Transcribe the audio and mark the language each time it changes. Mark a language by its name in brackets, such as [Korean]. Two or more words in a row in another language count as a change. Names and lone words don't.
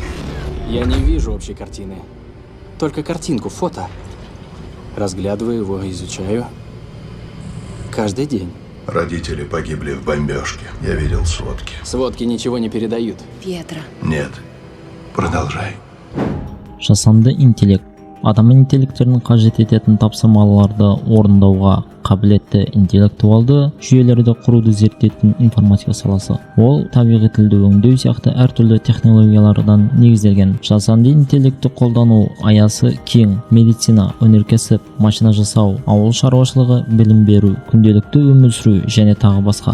[Russian] Я не вижу общей картины. Только картинку, фото. Разглядываю его, изучаю. Каждый день. Родители погибли в бомбежке. Я видел сводки. Сводки ничего не передают. Пьетро. Нет. Продолжай. [Kazakh] Жасанды интеллект адам интеллекттерінің қажет ететін тапсырмаларды орындауға қабілетті интеллектуалды жүйелерді құруды зерттейтін информатика саласы. Ол табиғи тілді өңдеу сияқты әртүрлі технологиялардан негізделген. Жасанды интеллектті қолдану аясы кең: медицина, өнеркәсіп, машина жасау, ауыл шаруашылығы, білім беру, күнделікті өмір сүру және тағы басқа.